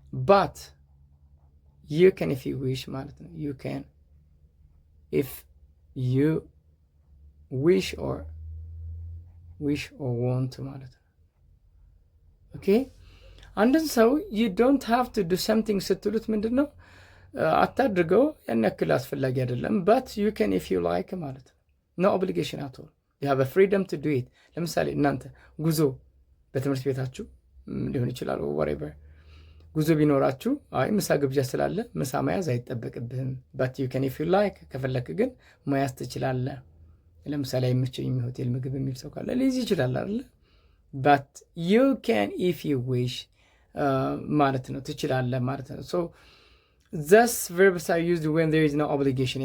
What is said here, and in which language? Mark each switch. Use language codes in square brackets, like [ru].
[en] But you can if you wish [am] ማለት ነው። [en] you can if you wish or want ማለት ነው። [am] ኦኬ አንድን ሰው [en] you don't have to do something [am] ስትሉት ምንድን ነው? አታድርገው፣ ያን ያክል አስፈላጊ አይደለም። [en] but you can if you like [am] ማለት ነው። [en] no obligation at all. you have a freedom to do it. [am] ለምሳሌ እናንተ ጉዞ በትምህርት ቤታችሁ ሊሆን ይችላል whatever ጉዞ ቢኖራችሁ አይ ምሳ ግብዣ ስላለ ምሳ መያዝ አይጠበቅብህም። [en] but you can if you like [am] ከፈለክ ግን መያዝ ትችላለህ። ለምሳሌ አይመቸኝም ሆቴል ምግብ የሚል ሰው ካለ ሊይዝ ይችላል አይደል? [en] but you can if you wish [am] ማለት ነው፣ ትችላለህ ማለት ነው። [en] so thus verbs are used when there is no obligation.